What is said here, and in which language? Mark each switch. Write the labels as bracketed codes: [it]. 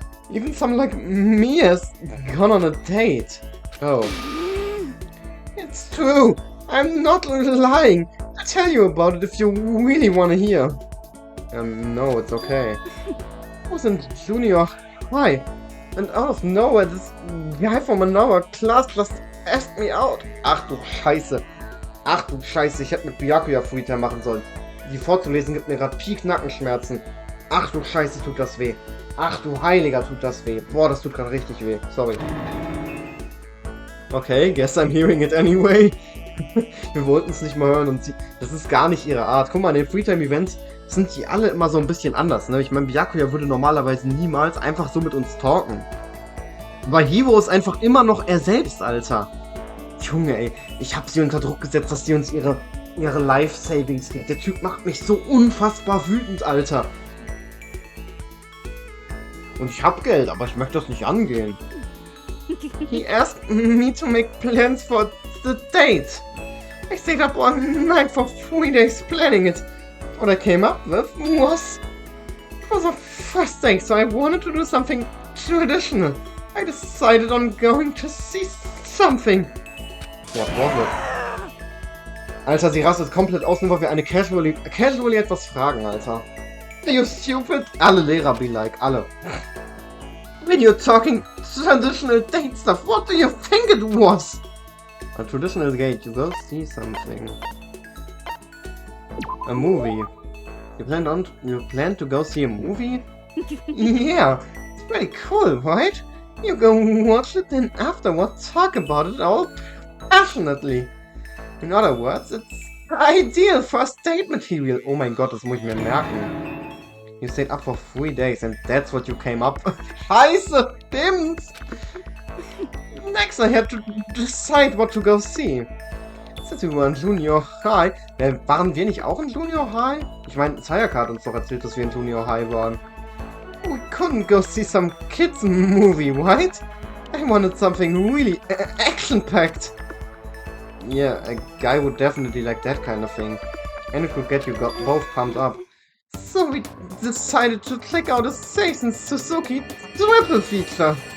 [en] Even someone like me has gone on a date. Oh. It's true. I'm not lying. I'll tell you about it if you really want to hear. No, it's okay. I was in junior high. And out of nowhere, this guy from another class just asked me out. [de] Ach du Scheiße. Ach du Scheiße, ich hätte mit Byakuya Freetime machen sollen. Die vorzulesen gibt mir gerade Peak Nackenschmerzen. Ach du Scheiße, tut das weh. Ach du Heiliger, tut das weh. Boah, das tut gerade richtig weh. [en] Sorry. Okay, guess I'm hearing it anyway. [de] Wir wollten es nicht mal hören und das ist gar nicht ihre Art. Guck mal, in den Freetime-Events sind die alle immer so ein bisschen anders, ne? Ich meine, Byakuya würde normalerweise niemals einfach so mit uns talken. Weil Hiro ist einfach immer noch er selbst, Alter. Junge, ey, ich hab sie unter Druck gesetzt, dass sie uns ihre Life-Savings gibt. Der Typ macht mich so unfassbar wütend, Alter. Und ich hab Geld, aber ich möchte das nicht angehen. [en] He asked me to make plans for the date. I stayed up all night for 3 days planning it. What I came up with was... It was our first date, so I wanted to do something traditional. I decided on going to see something. What was it? [de] Alter, sie rastet komplett aus, nur weil wir eine casually etwas fragen, Alter. [en] You stupid? [de] Alle Lehrer [en] be like, [de] alle. [en] When you're talking traditional date stuff, what do you think it was? A traditional date, you go see something. A movie. You plan to go see a movie? Yeah, it's pretty cool, right? You go watch it and afterward talk about it all passionately. In other words, it's ideal first date material. [de] Oh mein Gott, das muss ich mir merken. [en] You stayed up for 3 days and that's what you came up with. [de] Scheiße, stimmt's! [en] Next I had to decide what to go see. Since we were in Junior High... [de] waren wir nicht auch in Junior High? Ich meine, Sayaka hat uns doch erzählt, dass wir in Junior High waren. [en] We couldn't go see some kids movie, right? I wanted something really action-packed. Yeah, a guy would definitely like that kind of thing. And it could get you both pumped up. So we decided to check out a Seisen Suzuki triple feature.